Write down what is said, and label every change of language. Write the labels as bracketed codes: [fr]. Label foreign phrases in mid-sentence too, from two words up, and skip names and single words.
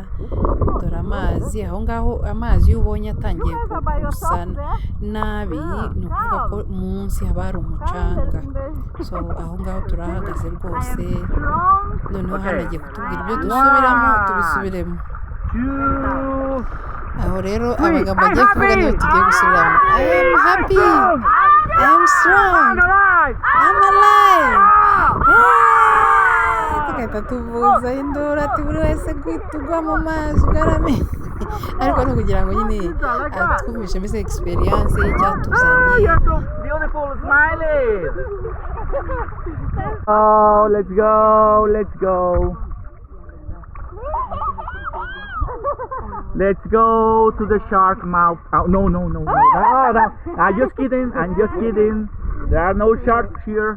[rw] Dore amazi aho ngaho, amazi iyo ubonye atangiye gusa nabi ni ukuvuga ko munsi haba hari umucanga. So aho ngaho turahagaze rwose. Noneho hano agiye kutubwira ibyo dusubiramo tubisubiremo. Aho rero amagambo agiye kuvuga niyo tugiye gusubiramo. [en] I am happy, I am strong, I'm alive. [rw] Tugahita tuvuza induru ati buri wese tugwa mu mazi ugarame. Ariko no kugira ngo nyine twumvishe mbese experience y'icyatuzanye. [en] Oh, let's go. Let's go to the shark mouth. Oh, no. I'm just kidding. There are no sharks here.